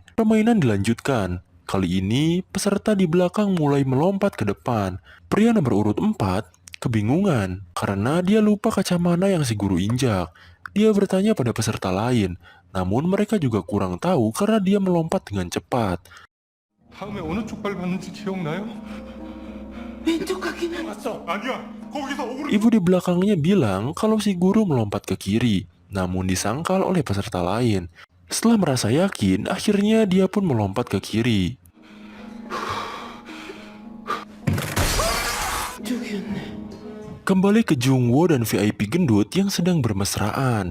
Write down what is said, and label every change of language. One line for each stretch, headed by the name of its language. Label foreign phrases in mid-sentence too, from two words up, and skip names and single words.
Indonesian: Permainan dilanjutkan. Kali ini, peserta di belakang mulai melompat ke depan. Pria nomor urut 4 kebingungan karena dia lupa kaca mana yang si guru injak. Dia bertanya pada peserta lain, namun mereka juga kurang tahu karena dia melompat dengan cepat.
Korean: 다음에 어느 쪽 발 봤는지 기억나요? 왼쪽 가기는 아니야. 거기서 오른
Indonesian: Ibu di belakangnya bilang kalau si guru melompat ke kiri, namun disangkal oleh peserta lain. Setelah merasa yakin, akhirnya dia pun melompat ke kiri.
Korean: 저기였네.
Indonesian: Kembali ke Jungwoo dan VIP gendut yang sedang bermesraan.